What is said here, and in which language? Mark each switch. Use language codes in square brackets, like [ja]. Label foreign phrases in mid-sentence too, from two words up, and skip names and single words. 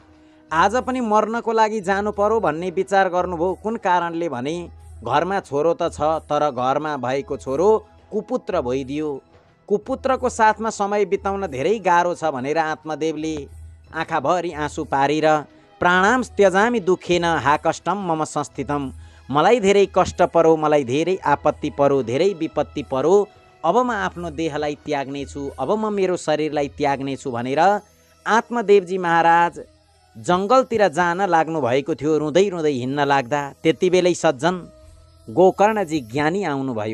[ne] आज पनि मर्नको लागि जानु पर्यो भन्ने विचार गर्नुभयो। कुन कारणले भने घरमा छोरो त छ, तर घरमा भएको छोरो कुपुत्र भइदियो। कुपुत्रको साथमा समय बिताउन धेरै गाह्रो छ भनेर आत्मदेवले आँखाभरि आँसु पारेर [sa] प्राणाम त्यजामि दुखेन हा कष्टम मम संस्थितम, [ne] मलाई धेरै कष्ट पर्यो, मलाई धेरै आपत्ति पर्यो, धेरै विपत्ति पर्यो, अब म आफ्नो देहलाई त्याग्ने छु, अब म मेरो शरीरलाई त्याग्ने छु भनेर आत्मदेवजी महाराज जङ्गलतिर जान लाग्नु भएको थियो। रुँदै रुँदै हिँड्न लाग्दा त्यति बेलै सज्जन गोकर्णजी ज्ञानी आउनुभयो।